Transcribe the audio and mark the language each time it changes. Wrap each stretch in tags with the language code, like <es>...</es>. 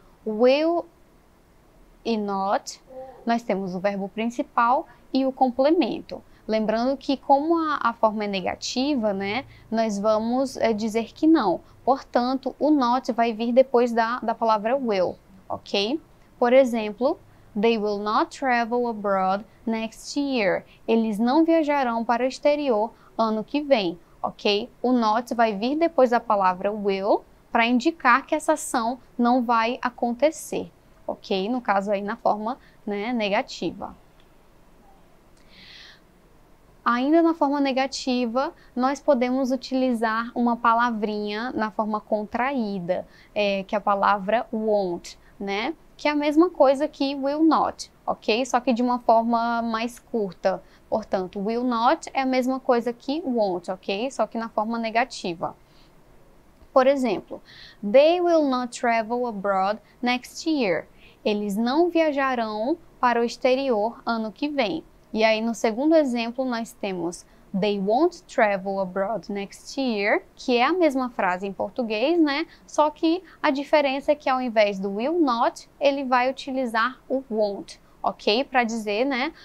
<pt>will e not, nós temos o verbo principal e o complemento. Lembrando que como a forma é negativa, né, nós vamos dizer que não. Portanto, o not vai vir depois da palavra will, ok? Por exemplo,</pt> <en>they will not travel abroad next year.</en> <pt>Eles não viajarão para o exterior ano que vem, ok? O not vai vir depois da palavra will para indicar que essa ação não vai acontecer, ok? No caso aí na forma, né, negativa. Ainda na forma negativa, nós podemos utilizar uma palavrinha na forma contraída, que é a palavra won't, né? Que é a mesma coisa que will not, ok? Só que de uma forma mais curta. Portanto, will not é a mesma coisa que won't, ok? Só que na forma negativa. Por exemplo,</pt> <en>they will not travel abroad next year.</en> <pt>Eles não viajarão para o exterior ano que vem. E aí, no segundo exemplo, nós temos</pt> <en>they won't travel abroad next year,</en> <pt>que é a mesma frase em português, né? Só que a diferença é que ao invés do will not, ele vai utilizar o won't, ok? Para dizer, né?</pt>